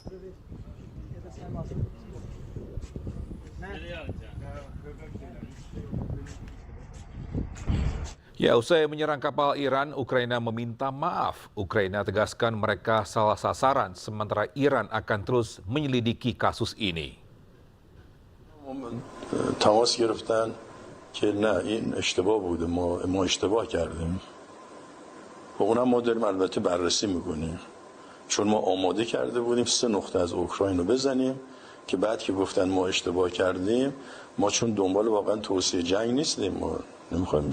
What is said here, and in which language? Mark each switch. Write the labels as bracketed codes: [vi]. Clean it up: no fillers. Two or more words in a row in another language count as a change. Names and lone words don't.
[id] Ya, usai menyerang kapal Iran, Ukraina meminta maaf. Ukraina tegaskan mereka salah sasaran, sementara Iran akan terus menyelidiki kasus ini. [fa] تماس گرفتن که نه این اشتباه بوده، ما اشتباه کردیم. و اونم ما داریم البته بررسی میکنیم، چون ما آماده کرده بودیم 3 نقطه از اوکراین رو بزنیم که بعد که گفتن ما اشتباه کردیم، ما چون دنبال واقعا توسعه جنگ نیستیم، ما نمیخوایم